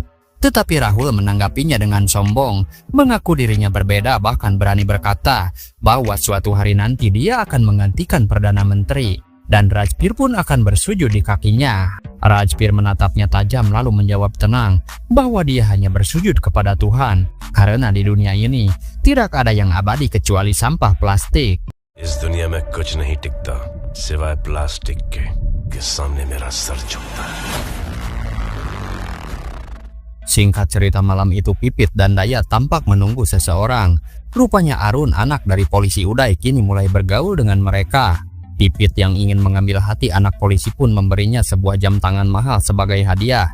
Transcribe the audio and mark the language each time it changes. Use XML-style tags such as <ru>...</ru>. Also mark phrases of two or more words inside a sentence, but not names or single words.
<id>Tetapi Rahul menanggapinya dengan sombong, mengaku dirinya berbeda, bahkan berani berkata bahwa suatu hari nanti dia akan menggantikan Perdana Menteri. Dan Rajbir pun akan bersujud di kakinya. Rajbir menatapnya tajam lalu menjawab tenang bahwa dia hanya bersujud kepada Tuhan, karena di dunia ini tidak ada yang abadi kecuali sampah plastik.</id> <hi>इस दुनिया में कुछ नहीं टिकता सिवाय प्लास्टिक के सामने मेरा सर झुकता है.</hi> <id>Singkat cerita, malam itu Pipit dan Dayat tampak menunggu seseorang. Rupanya Arun, anak dari polisi Uday, kini mulai bergaul dengan mereka. Pipit yang ingin mengambil hati anak polisi pun memberinya sebuah jam tangan mahal sebagai hadiah.</id>